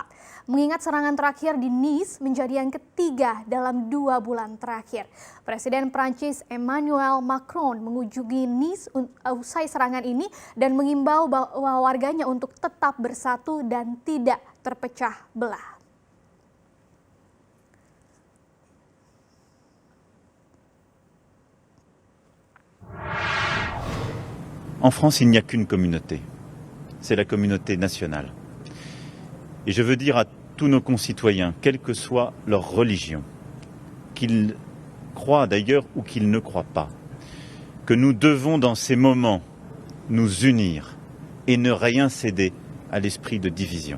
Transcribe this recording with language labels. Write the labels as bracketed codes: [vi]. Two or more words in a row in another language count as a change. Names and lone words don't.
[id] Mengingat serangan terakhir di Nice menjadi yang ketiga dalam 2 bulan terakhir. Presiden Prancis Emmanuel Macron mengunjungi Nice usai serangan ini dan mengimbau bahwa warganya untuk tetap bersatu dan tidak terpecah belah. [fr] En France, il n'y a qu'une communauté. C'est la communauté nationale. Et je veux dire à tous nos concitoyens, quelle que soit leur religion, qu'ils croient d'ailleurs ou qu'ils ne croient pas, que nous devons dans ces moments nous unir et ne rien céder à l'esprit de division.